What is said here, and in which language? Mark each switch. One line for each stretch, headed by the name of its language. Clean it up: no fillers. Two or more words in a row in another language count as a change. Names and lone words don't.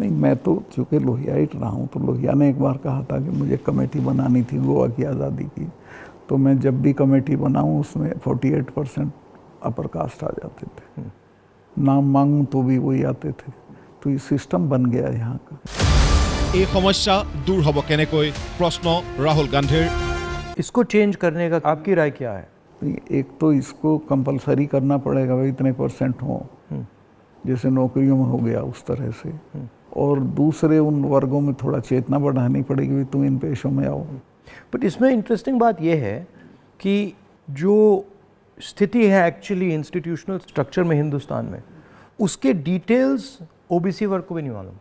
Hindi: नहीं, मैं तो चूँकि लोहियाइट रहा हूँ, तो लोहिया ने एक बार कहा था कि मुझे कमेटी बनानी थी गोवा की आज़ादी की, तो मैं जब भी कमेटी बनाऊँ उसमें 48%
English: upper caste
Hindi: आ जाते थे। नाम मांगूँ तो भी वही आते थे। तो ये सिस्टम बन गया यहाँ का।
Assamese: এই সমস্যা দূৰ হ'ব কেনেকৈ প্ৰশ্ন ৰাহুল গান্ধীৰ।
Hindi: इसको चेंज करने का आपकी राय क्या है? एक तो इसको कंपलसरी करना पड़ेगा, भाई इतने % हो, जैसे नौकरियों में हो गया उस तरह से, और दूसरे उन वर्गों में थोड़ा चेतना बढ़ानी पड़ेगी, भाई तुम इन पेशों में आओ। बट इसमें इंटरेस्टिंग बात यह है कि जो स्थिति है
English: actually institutional structure
Hindi: में हिंदुस्तान में, उसके डिटेल्स ओबीसी वर्ग को भी नहीं मालूम,